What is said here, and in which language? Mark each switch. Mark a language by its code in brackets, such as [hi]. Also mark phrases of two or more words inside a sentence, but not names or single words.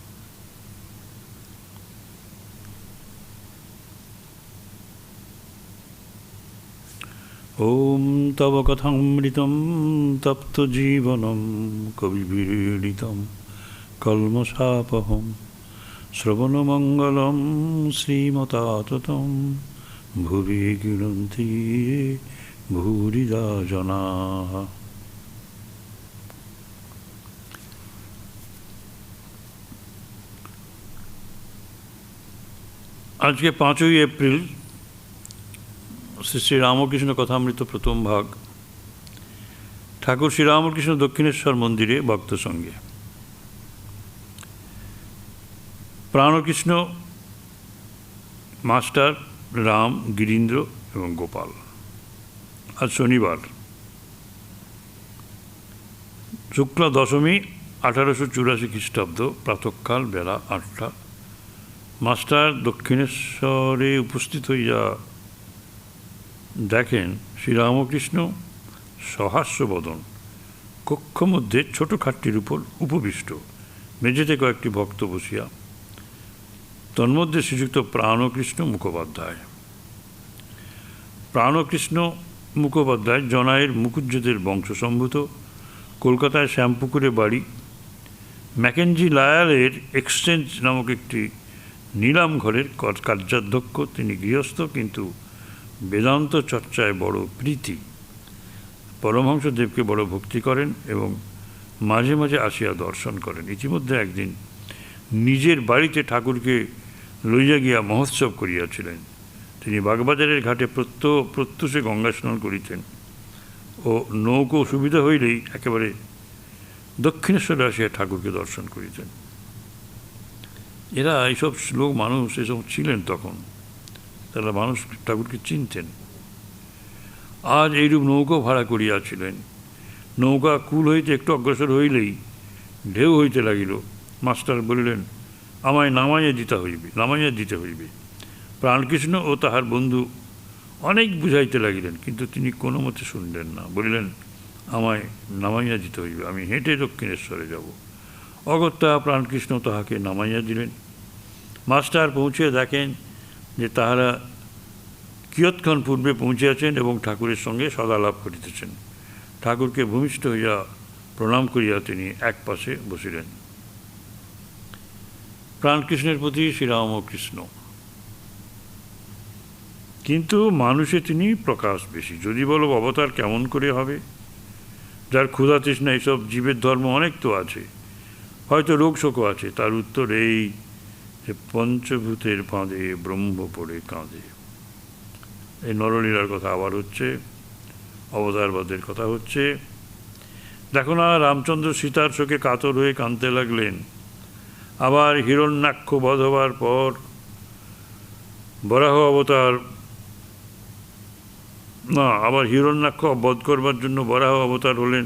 [sa] ॐ तव कथामृतं तप्तजीवनं कविभिरीडितं कल्मषापहं श्रवणमङ्गलं श्रीमताततं भुवि गृह्णन्ति भूरिदा जनाः। [bn] আজ কে 5 এপ্রিল শ্রী শ্রী রামকৃষ্ণ কথামৃত প্রথম ভাগ ঠাকুর শ্রী রামকৃষ্ণ দক্ষিণেশ্বর মন্দিরে ভক্ত সঙ্গে প্রাণকৃষ্ণ মাস্টার রাম গিরীন্দ্র এবং গোপাল। আজ শনিবার শুক্লা দশমী 1884 খ্রীষ্টাব্দ প্রাতঃকাল বেলা 8টা। মাস্টার দক্ষিণেশ্বরে উপস্থিত হইয়া দেখেন শ্রী রামকৃষ্ণ সহাস্য বদন কক্ষ মধ্য ছোট খাটটির উপর উপবিষ্ট মেঝেতে কয়েকটি ভক্ত বসিয়া তন্মধ্য শ্রীযুক্ত প্রাণকৃষ্ণ মুখোপাধ্যায়। প্রাণকৃষ্ণ মুখোপাধ্যায় জনাইয়ের মুখুজ্জেদের বংশসম্ভূত কলকাতায় শ্যামপুকুরে বাড়ি ম্যাকেঞ্জি লায়ালের এক্সচেঞ্জ নামক একটি নীলাম ঘরের কার্যাধ্যক্ষ। তিনি গৃহস্থ কিন্তু বেদান্ত চর্চায় বড় প্রীতি পরমহংসদেব কে বড় ভক্তি করেন এবং মাঝে মাঝে আসিয়া দর্শন করেন। ইতিমধ্যে একদিন নিজের বাড়িতে ঠাকুর কে লইয়া গিয়া মহোৎসব করিয়াছিলেন। তিনি বাগবাজারের ঘাটে প্রত্যুষে গঙ্গা স্নান করিতেন ও নৌকো সুবিধা হইলেই একেবারে দক্ষিণেশ্বরে আসিয়া ঠাকুর কে দর্শন করিতেন। এরা এসব লোক মানুষ এসব ছিলেন তখন তারা মানুষ ঠাকুর কে চিনতেন। আজ এইরূপ নৌকো ভাড়া করিয়াছিলেন। নৌকা কূল হইতে একটু অগ্রসর হইলেই ঢেউ হইতে লাগিল। মাস্টার বলিলেন আমায় নামাইয়া দিতে হইবে। প্রাণকৃষ্ণ ও তাহার বন্ধু অনেক বুঝাইতে লাগিলেন কিন্তু তিনি কোনো মতে শুনলেন না। বলিলেন আমায় নামাইয়া দিতে হইবে, আমি হেঁটে দক্ষিণেশ্বরে যাব। অগত্যা প্রাণকৃষ্ণ তাহাকে নামাইয়া দিলেন। মাস্টার পৌঁছে দেখেন যে তাহারা কিয়ৎক্ষণ পূর্বে পৌঁছিয়াছেন এবং ঠাকুরের সঙ্গে সদালাপ করিতেছেন। ঠাকুরকে ভূমিষ্ঠ হইয়া প্রণাম করিয়া তিনি এক পাশে বসিলেন। প্রাণকৃষ্ণের প্রতি শ্রীরামকৃষ্ণ কিন্তু মানুষে তিনি প্রকাশ বেশি। যদি বলো অবতার কেমন করে হবে, যার ক্ষুধা তৃষ্ণা এসব জীবের ধর্ম অনেক তো আছে, হয়তো রোগ শোকও আছে। তার উত্তর এই যে পঞ্চভূতের ফাঁদে ব্রহ্ম পড়ে কাঁদে। এই নরলীলার কথা আবার হচ্ছে, অবতারবাদের কথা হচ্ছে। দেখো না রামচন্দ্র সীতার শোকে কাতর হয়ে কাঁদতে লাগলেন। আবার হিরণ্যাক্ষ বধ হওয়ার পর বরাহ অবতার না, আবার হিরণ্যাক্ষ বধ করবার জন্য বরাহ অবতার হলেন।